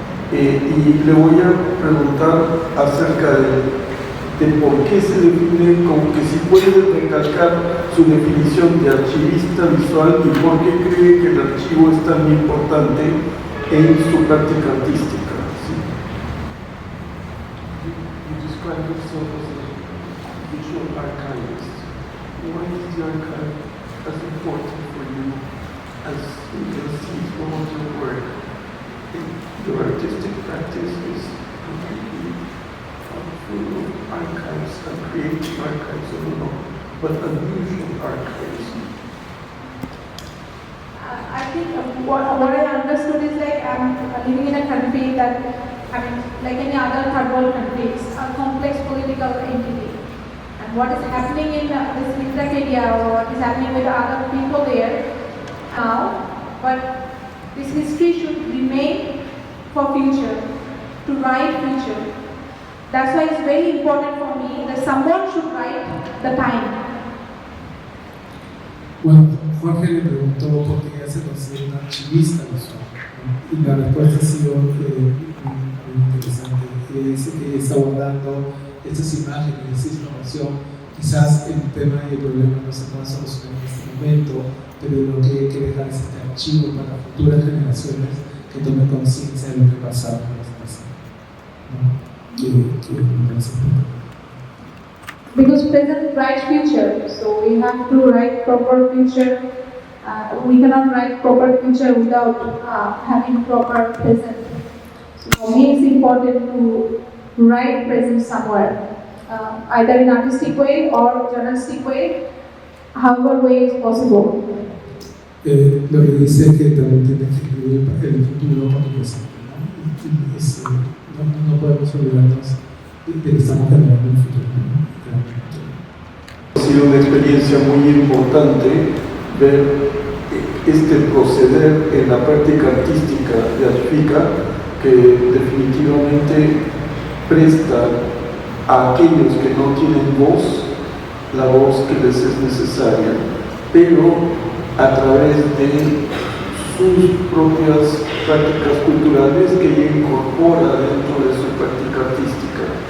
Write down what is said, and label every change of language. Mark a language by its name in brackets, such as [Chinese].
[Spanish] Y le voy a preguntar acerca de por qué se define, como que si puede recalcar su definición de archivista visual y por qué cree que el archivo es tan importante en su práctica artística. ¿Sí? [English] You describe yourself as a visual archivist. Why is the archive as important for you as you can see from your work? Your artistic practice is completely full of archives and creative archives, I don't know, but unusual archives. I think what I understood is like I'm living in a country that, like any other third world country, it's a complex political entity. And what is happening in this Mithrak area or what is happening with other people there now, but this history should remain for future, to write future. That's why it's very important for me that someone should write the time. [Spanish] Bueno, Jorge le preguntó por qué ella se considera una archivista visual, ¿no? Y la respuesta ha sido muy interesante. Ella dice que está guardando estas imágenes, esta información. Quizás el tema y el problema no se pueda solucionar en este momento, pero lo que quiere dejar es este archivo para futuras generaciones que tomen conciencia de lo que pasaba en los pasados, ¿no? Que me parece importante. [English] Because present writes future, so we have to write proper future. We cannot write proper future without having proper present. So for me, it's important to write present somewhere, either in artistic way or journalistic way, however way is possible. [Spanish] Lo que dice es que también tiene que escribir el futuro para el presente, ¿no? No podemos olvidarnos de que estamos generando un futuro, ¿no? Ha sido una experiencia muy importante ver este proceder en la práctica artística de Ashvika, que definitivamente presta a aquellos que no tienen voz, la voz que les es necesaria, pero a través de sus propias prácticas culturales que ella incorpora dentro de su práctica artística.